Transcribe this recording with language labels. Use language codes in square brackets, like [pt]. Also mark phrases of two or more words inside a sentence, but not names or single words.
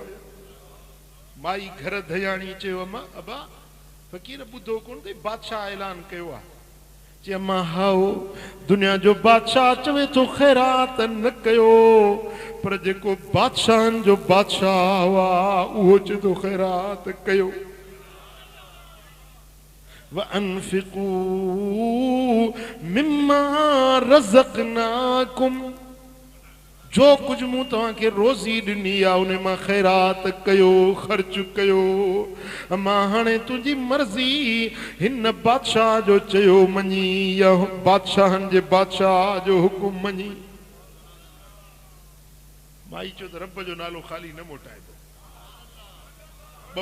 [sd] माई घर धयाणी चयो, अमा अबा फ़क़ीर ॿुधो कोन अथई, बादशाह ऐलान कयो आहे चे अम्मा हाओ दुनिया जो बादशाह चवे तो खैरात न कयो पर जेको बादशाहन जो बादशाह वा उहो चे तो खैरात कयो। [ar] وأنفقوا مما رزقناكم [sd] जो कुछ मूं तव्हांखे रोज़ी ॾिनी आहे उन मां खैरात कयो ख़र्च कयो। मां हाणे तुंहिंजी मर्ज़ी हिन बादशाह जो चयो मञी या बादशाहनि जे बादशाह जो हुकुम मञी। माई चयो त रब जो नालो ख़ाली न मोटाए थो।